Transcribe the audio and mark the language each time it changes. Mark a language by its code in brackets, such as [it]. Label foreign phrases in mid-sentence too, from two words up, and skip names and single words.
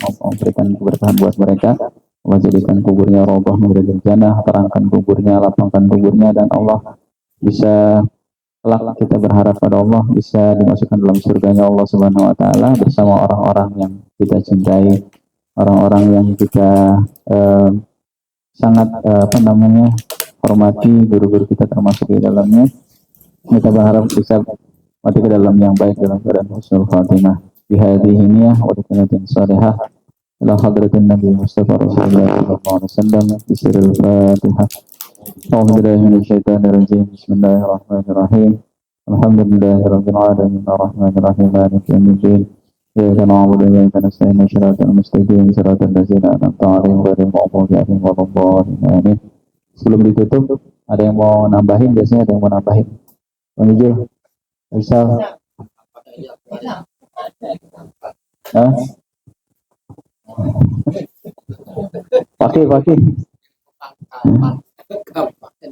[id] Allah berikan keberkahan buat mereka. Allah jadikan kuburnya roboh menjadi jannah, terangkan kuburnya, lapangkan kuburnya, dan Allah bisa kelak kita berharap pada Allah bisa dimasukkan dalam surganya Allah [ar] سبحانه وتعالى [id] bersama orang-orang yang kita cintai, orang-orang yang kita sangat hormati, guru-guru kita termasuk di dalamnya. Kita berharap bisa mati ke dalam yang baik dalam keadaan [ar] حسن الخاتمة. بهذه نية و دكانة صالحة إلى حضرة نبي مصطفى رسول الله صلى الله عليه وسلم. بسر الفاتحة. أعوذ بالله من الشيطان الرجيم. بسم الله الرحمن الرحيم. الحمد لله رب العالمين الرحمن الرحيم مالك يوم الدين. إياك نعبد وإياك نستعين صراط المستقيم صراط الذين أنعمت عليهم غير المغضوب عليهم ولا الضالين آمين. [id] Sebelum ditutup, ada yang mau nambahin? Biasanya ada yang mau nambahin. Bang Ijo, Faisal. Hah? Pakai.